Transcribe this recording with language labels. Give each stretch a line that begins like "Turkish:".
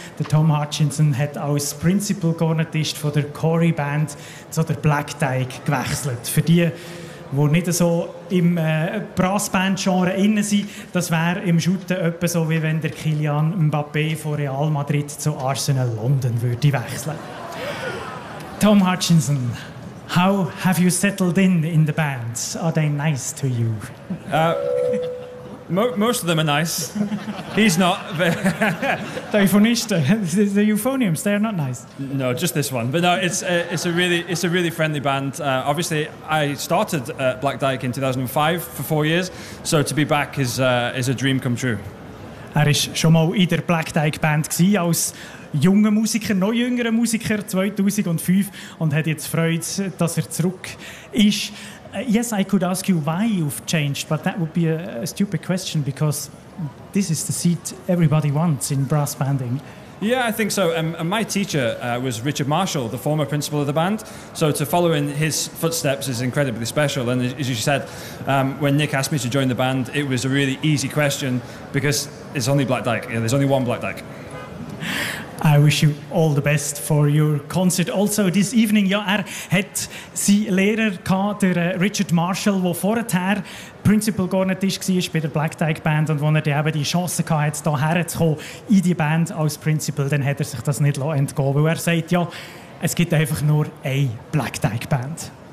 Swiss German: Der Tom Hutchinson hat als Principal Gornetist von der Corey Band zu der Black Dyke gewechselt. Für die, die nicht so im Brassband-Genre innen sind, das wäre im Schutten etwa so, wie wenn der Kylian Mbappé von Real Madrid zu Arsenal London würde wechseln.
English: Tom Hutchinson, how have you settled in the band? Are they nice to you? Most of them are nice. He's not. The euphoniums, they're not nice. No, just this one. But no, it's a really friendly band. Obviously, I started at Black Dyke in 2005 for 4 years, so to be back is a dream come true.
Swiss German: Er ist schon mal in der Black Dyke Band gsi als junger Musiker, noch jüngerer Musiker 2005 und hat jetzt Freude, dass er zurück ist.
English: Yes, I could ask you why you've changed, but that would be a stupid question because this is the seat everybody wants in brass banding. Yeah, I think so. My teacher was Richard Marshall, the former principal of the band. So to follow in his footsteps is incredibly special. And as you said, when Nick asked me to join the band, it was a really easy question because it's only Black Dyke. Yeah, there's only one Black Dyke. I wish you all the best for your concert.
Swiss German: Also
English: this evening,
Swiss German: ja, er hat sie Lehrer gehabt, der Richard Marshall, wo vorher Principal Gornetist gsi isch bei der Black Dyke Band und wo er die eben die Chance gehabt hat, da herzukommen in die Band als Principal, dann hat er sich das nicht entgehen lassen, weil er sagt, ja, es gibt einfach nur eine Black Dyke Band.